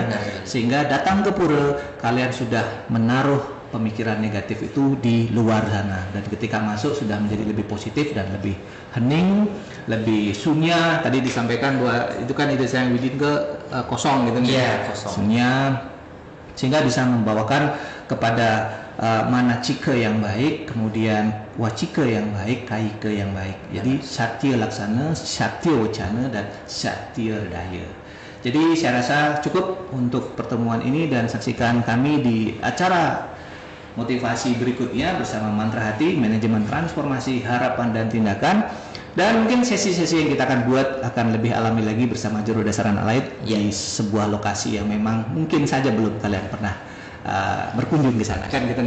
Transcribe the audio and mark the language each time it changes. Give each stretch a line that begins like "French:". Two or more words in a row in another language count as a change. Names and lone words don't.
Indonesian: Sehingga datang ke Puro, kalian sudah menaruh pemikiran negatif itu di luar sana, dan ketika masuk sudah menjadi lebih positif dan lebih hening, lebih sunya. Tadi disampaikan bahwa itu kan ide saya Widin ke kosong gitu, kosong. Sunya, sehingga bisa membawakan kepada mana cike yang baik, kemudian wacike yang baik, kaike yang baik. Jadi satya laksana, satya wacana, dan satya daya. Jadi saya rasa cukup untuk pertemuan ini, dan saksikan kami di acara motivasi berikutnya bersama Mantra Hati, Manajemen Transformasi Harapan dan Tindakan. Dan mungkin sesi-sesi yang kita akan buat akan lebih alami lagi bersama Jero Dasaran Alit di sebuah lokasi yang memang mungkin saja belum kalian pernah berkunjung di sana, kan gitu.